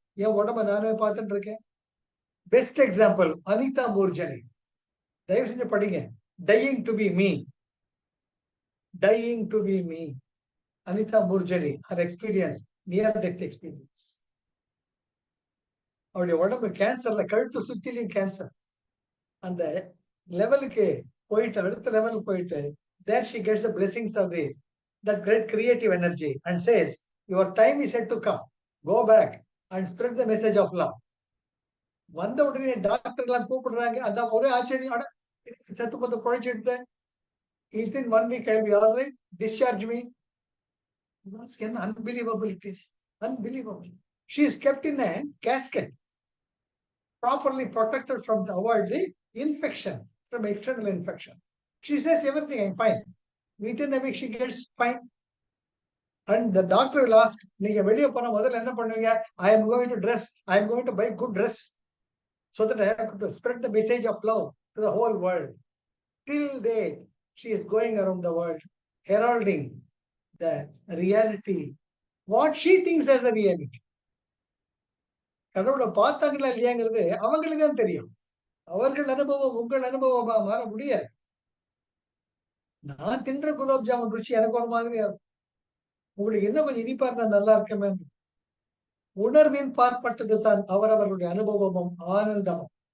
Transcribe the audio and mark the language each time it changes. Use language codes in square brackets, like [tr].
[ta] என் உடம்ப நானே பார்த்துட்டு இருக்கேன். [en] best example [ta] Anitha மூர்ஜனி. தயவு செஞ்சு படிங்க. [en] Dying to be me, dying to be me. Anita Moorjani, her experience, near death experience. [ta] அவருடைய உடம்பு கேன்சர்ல, கழுத்து சுத்திலையும் கேன்சர். அந்த லெவலுக்கு போயிட்டு, அடுத்த லெவலுக்கு போயிட்டு, [en] there she gets the blessings of that great creative energy and says your time is yet to come, go back and spread the message of love. [ta] வந்த உடனே டாக்டர் எல்லாம் கூப்பிடுறாங்க. அந்த ஒரே ஆச்சரியம், செத்து பத்து குழைச்சிட்டு [en] within 1 week I'll be all right, discharge me. Unbelievable it is, unbelievable. She is kept in a casket, properly protected from the avoid the infection, from external infection. She says everything, I'm fine. Within a week she gets fine. And the doctor will ask, [ta] நீங்க வெளியே போன முதல்ல என்ன பண்ணுவீங்க? [en] I am going to dress, I am going to buy good dress so that I have to spread the message of love to the whole world. Till date, she is going around the world heralding the reality, what she thinks as a reality. [ta] கடவுளை பார்த்தாங்களா இல்லையாங்கிறது அவங்களுக்கு தான் தெரியும். அவர்கள் அனுபவம் உங்கள் அனுபவமா மாற முடியாது. நான் தின்ற குலோப் ஜாமுன் ருச்சி எனக்கு ஒரு மாதிரியா இருக்கும். உங்களுக்கு என்ன கொஞ்சம் இனிப்பா இருந்தா நல்லா இருக்குமே. உணர்வின் பார்ப்பட்டது தான் அவரவர்களுடைய அனுபவமும் ஆனந்தமும்.